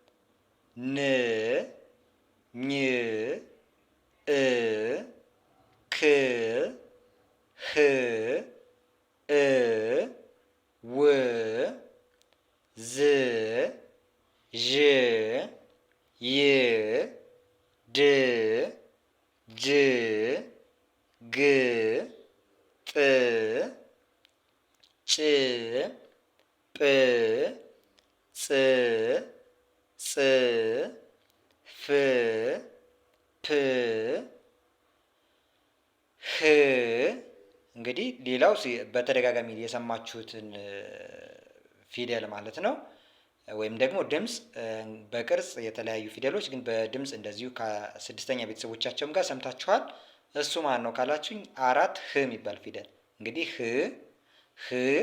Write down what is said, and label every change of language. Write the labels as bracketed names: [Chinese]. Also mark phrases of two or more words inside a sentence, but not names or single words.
[Amharic] ን፣ ኝ፣ እ፣ ክ፣ ህ እ ው ዝ ዥ ይ ድ ጅ ግ ጥ ጭ ጵ ጽ ፅ ፍ ፕ ህ እንግዲህ ሌላው በተደጋጋሚ የሰማችሁትን ፊደል ማለት ነው። ወይም ደግሞ ድምፅ በቅርጽ የተለያዩ ፊደሎች ግን በድምፅ እንደዚሁ ከስድስተኛ ቤተሰቦቻቸውም ጋር ሰምታችኋል። እሱ ማን ነው ካላችሁኝ አራት ህ የሚባል ፊደል እንግዲህ ህ